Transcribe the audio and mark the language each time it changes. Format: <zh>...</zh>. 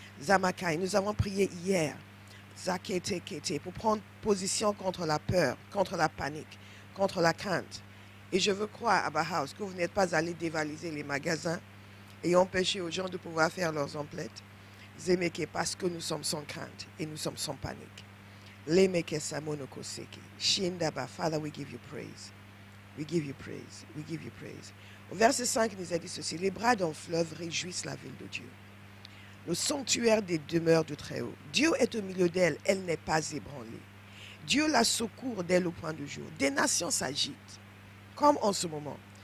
<fr>Zamakai, nous avons prié hier, Zakete Kete, pour prendre position contre la peur, contre la panique, contre la crainte. Et je veux croire, Abba House, que vous n'êtes pas allé dévaliser les magasins et empêcher aux gens de pouvoir faire leurs emplettes. Zemeke, parce que nous sommes sans crainte et nous sommes sans panique. Lemeke samonoko seki.</fr> <en>Shindaba, Father, we give you praise. We give you praise. We give you praise.</en> <fr>Au verset 5, il nous a dit ceci. Les bras d'un fleuve réjouissent la ville de Dieu. Le sanctuaire des demeures du Très-Haut. Dieu est au milieu d'elle, elle n'est pas ébranlée. Dieu la secourt dès le point du jour. Des nations s'agitent, comme en ce moment.</fr>